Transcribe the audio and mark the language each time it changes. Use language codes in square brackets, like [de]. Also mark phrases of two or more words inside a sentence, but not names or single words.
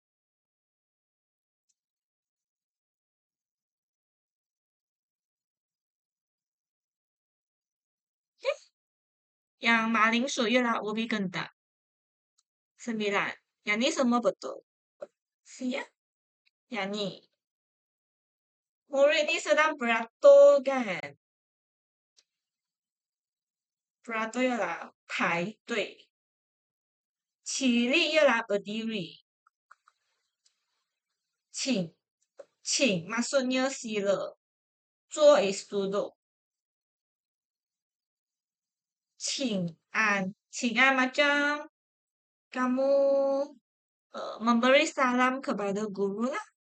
[ms] Yang maling su ialah ubi kentang. 9. Yang ni semua betul. Siap? Yang ni. Murid ni sedang beratur kan? Beratur ialah 排队. 起立 ialah berdiri. 请 maksudnya sila. 坐 is duduk. 请安 macam kamu memberi salam kepada guru lah.